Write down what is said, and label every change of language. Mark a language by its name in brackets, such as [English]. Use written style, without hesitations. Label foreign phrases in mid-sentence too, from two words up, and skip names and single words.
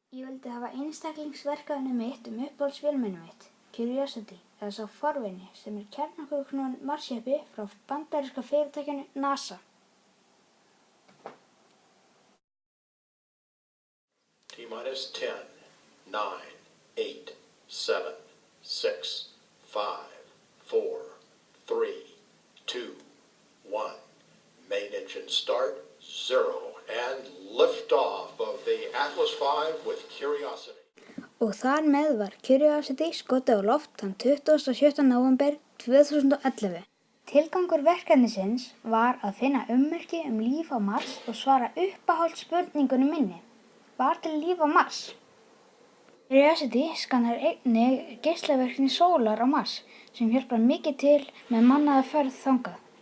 [Icelandic] Ég vildi hafa einstaklingsverkefni mitt uppáhaldsvélmenni mitt, Curiosity, eða sá forvini sem kjarnorkuknúinn Mars-jeppi frá bandaríska fyrirtækinu NASA. [English] T-minus 10, 9, 8, 7, 6, 5, 4, 3, 2, 1. Main engine start, 0, and liftoff of the Atlas V with Curiosity. [Icelandic] Og þar með var Curiosity skotið á loft þann 27. nóvember 2011. Tilgangur verkefnisins var að finna ummerki líf á Mars og svara uppáhaldsspurningunni minni. Var til líf á Mars? Curiosity skannar einnig geislavirkni sólar á Mars sem hjálpar mikið til með mannaða ferð þangað.